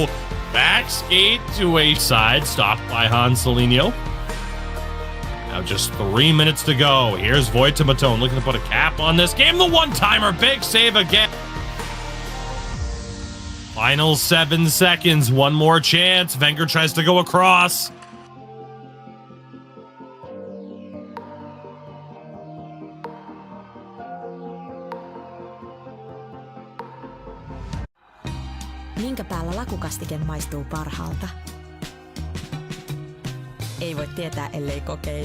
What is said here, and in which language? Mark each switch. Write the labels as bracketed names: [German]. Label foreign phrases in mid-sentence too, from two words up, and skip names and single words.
[English] Back skate to a side. Stopped by Hanselinho. Now just 3 minutes to go. Here's Voittamaton looking to put a cap on this game. The one-timer. Big save again. Final 7 seconds. One more chance. Wenger tries to go across. [Finnish] Minkä päällä lakukastike maistuu parhaalta? Ei voi tietää, ellei kokeile.